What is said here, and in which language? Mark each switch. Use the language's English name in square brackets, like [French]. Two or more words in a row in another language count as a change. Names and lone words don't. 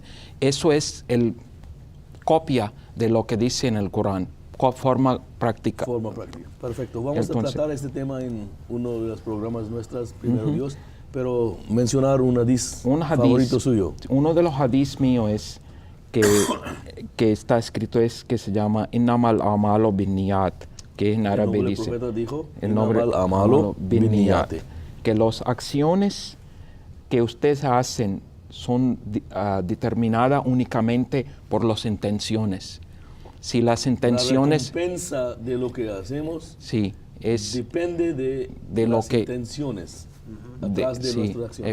[Spanish] Eso es copia de lo que dice en el Corán, forma práctica. Forma práctica. Perfecto. Vamos a tratar este tema en uno de los programas nuestros, primero Dios, pero mencionar un hadís favorito suyo. Uno de los hadís míos es que está escrito, que se llama [Arabic] إنما الأعمال بالنيات, [Spanish] que en árabe dice, el profeta dijo, [Arabic] إنما الأعمال بالنيات, [Spanish] que las acciones que ustedes hacen son determinadas únicamente por las intenciones. Si las intenciones... La recompensa de lo que hacemos depende de las intenciones atrás de nuestras acciones.